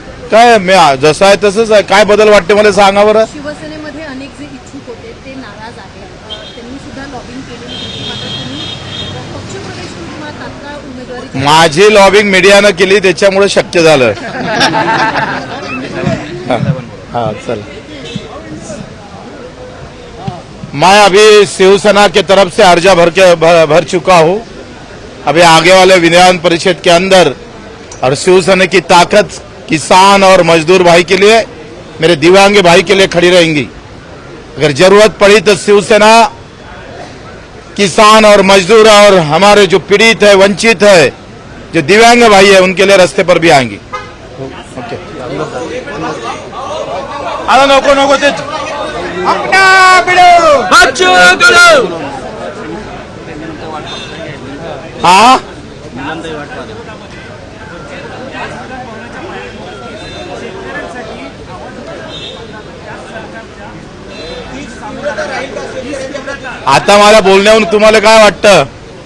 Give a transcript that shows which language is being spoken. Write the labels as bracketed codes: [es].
[mr] काय मी जसं आहे तसंच आहे। काय बदल वाटते मला सांगा बरं। शिवसेनेमध्ये अनेक जे इच्छुक होते ते नाराज आहेत, त्यांनी सुद्धा लॉबिंग केली, मात्र तुम्ही पक्षप्रवेश किंवा तात्काळ उमेदवारी माझी लॉबिंग मीडियानं केली त्याच्यामुळे शक्य झालं। [hi] हाँ चल, मैं अभी शिवसेना के तरफ से अर्जा भर चुका हूँ। अभी आगे वाले विधान परिषद के अंदर और शिवसेना की ताकत किसान और मजदूर भाई के लिए, मेरे दिव्यांग भाई के लिए खड़ी रहेंगी। अगर जरूरत पड़ी तो शिवसेना किसान और मजदूर और हमारे जो पीड़ित है, वंचित है, जो दिव्यांग भाई है, उनके लिए रास्ते पर भी आएंगी। [mr] ओके, नको नको ते हाँ आता मला बोलण्याहून तुम्हाला काय वाटतं?